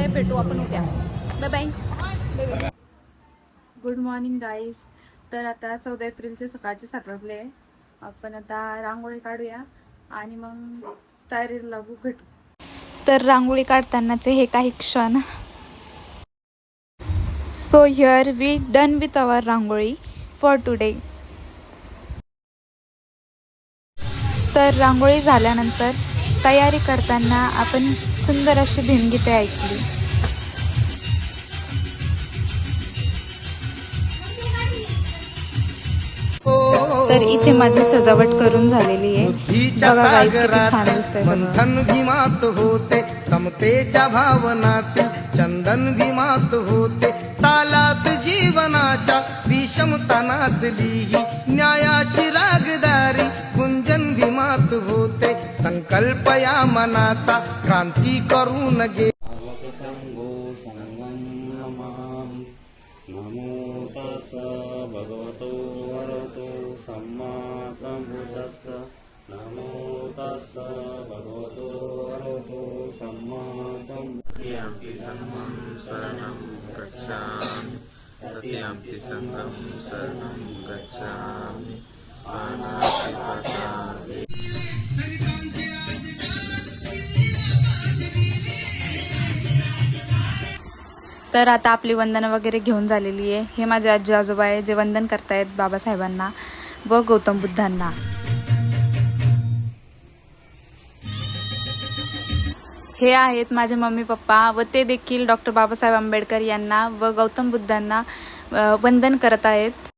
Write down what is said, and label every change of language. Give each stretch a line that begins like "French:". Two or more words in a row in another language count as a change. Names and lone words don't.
Marathi: भेटू आपण उद्या.
English: bye bye. good morning guys.
Marathi: तर आता 14 एप्रिलचे सकाळचे 7 वाजले. आपण आता रांगोळी काढूया आणि मग तयारीला लागू, भेटू. तर रांगोळी काढतानाचे हे काही क्षण.
English: so here we done with our रांगोळी for today.
Marathi: तर रांगोळी झाल्यानंतर तयारी करताना आपण सुंदर अशी भीमगीते ऐकली. तर इथे माझी सजावट करून झालेली आहे. बघा गाईस, किती छान दिसतंय. मंथन भीमात होते समतेच्या भावनातील, चंदन भीमात होते तालात जीवनाच्या, विषमता नाचली न्यायाची रागदारी, गुंजन भीमात होते संकल्प या मनाचा, क्रांती करून गे.
Pali: नमो तस्स भगवतो वरतो सम्मा सम्बुद्धस्स. नमो तस्स भगवतो वरतो सम्मा सम्बुद्धस्स. शरणं गच्छामि तृतीयम्पि संघं शरणं गच्छामि. पानातिपाता.
Marathi: तर आता आपली वंदन वगैरे घेऊन झालेली आहे. हे माझे आजी आजोबा आहे जे वंदन करतायत बाबासाहेबांना व गौतम बुद्धांना. हे आहेत माझे मम्मी पप्पा व ते देखील डॉक्टर बाबासाहेब आंबेडकर यांना व गौतम बुद्धांना वंदन करत आहेत.